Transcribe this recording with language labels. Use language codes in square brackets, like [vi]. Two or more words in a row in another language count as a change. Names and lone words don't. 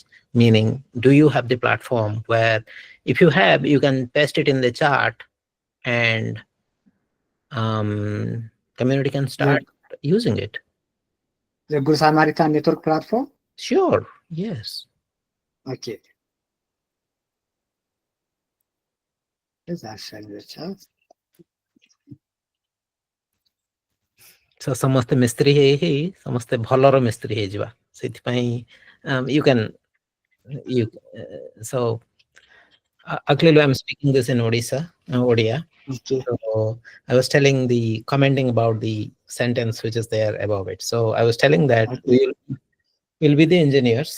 [en] Meaning, do you have the platform where if you have, you can paste it in the chat and community can start using it? The Good Samaritan Network platform? Sure, yes. Okay. Let's share the chat. So [or] ସମସ୍ତେ ମିସ୍ତ୍ରୀ ହେଇ ସମସ୍ତେ ଭଲର ମିସ୍ତ୍ରୀ ହେଇଯିବା ସେଥିପାଇଁ [en] you can so Aklilu, I'm speaking this in Odia. Okay. So I was commenting about the sentence which is there above it. So I was telling that we'll be the engineers.